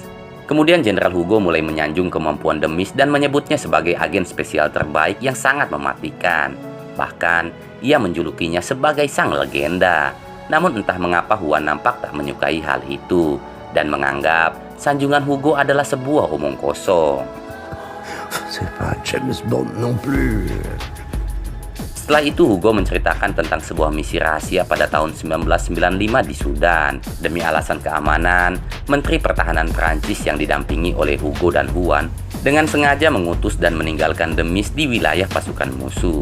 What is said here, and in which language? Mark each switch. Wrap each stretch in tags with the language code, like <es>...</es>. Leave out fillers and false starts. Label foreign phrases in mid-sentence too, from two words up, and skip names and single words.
<id>Kemudian Jenderal Hugo mulai menyanjung kemampuan Demis dan menyebutnya sebagai agen spesial terbaik yang sangat mematikan. Bahkan, ia menjulukinya sebagai sang legenda. Namun entah mengapa Juan nampak tak menyukai hal itu dan menganggap sanjungan Hugo adalah sebuah omong kosong.</id> <fr>C'est pas James Bond non plus.</fr> <id>Setelah itu Hugo menceritakan tentang sebuah misi rahasia pada tahun 1995 di Sudan. Demi alasan keamanan, Menteri Pertahanan Prancis yang didampingi oleh Hugo dan Juan dengan sengaja mengutus dan meninggalkan Demis di wilayah pasukan musuh.</id>